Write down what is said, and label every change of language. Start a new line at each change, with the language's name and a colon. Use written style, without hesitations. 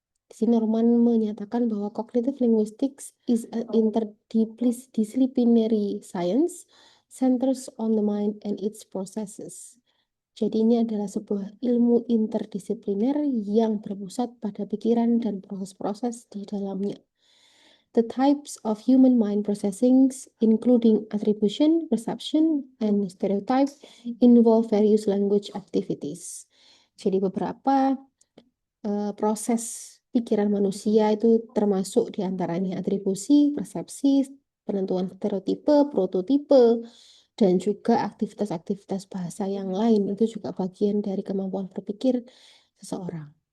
Indonesian: Di sini Norman menyatakan bahwa
English: cognitive linguistics is an interdisciplinary science centers on the mind and its processes.
Indonesian: Jadi ini adalah sebuah ilmu interdisipliner yang berpusat pada pikiran dan proses-proses di dalamnya.
English: The types of human mind processing, including attribution, perception, and stereotype, involve various language activities.
Indonesian: Jadi beberapa proses pikiran manusia itu termasuk diantaranya atribusi, persepsi, penentuan stereotipe, prototipe, dan juga aktivitas-aktivitas bahasa yang lain itu juga bagian dari kemampuan berpikir seseorang.